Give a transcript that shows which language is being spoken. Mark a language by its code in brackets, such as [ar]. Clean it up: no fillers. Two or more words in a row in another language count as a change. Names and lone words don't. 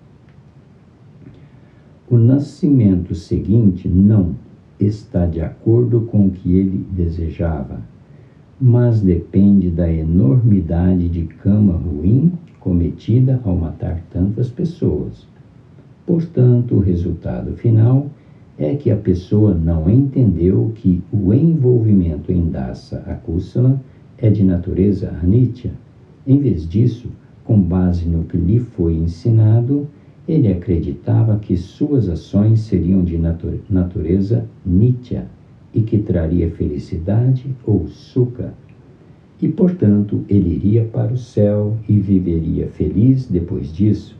[pt] O nascimento seguinte não está de acordo com o que ele desejava, mas depende da enormidade de kama ruim cometida ao matar tantas pessoas. Portanto, o resultado final é que a pessoa não entendeu que o envolvimento em [pi] dasa akusala [pt] é de natureza anitya. Em vez disso, com base no que lhe foi ensinado, Ele acreditava que suas ações seriam de natureza nitya e que traria felicidade ou sukha. E, portanto, ele iria para o céu e viveria feliz depois disso.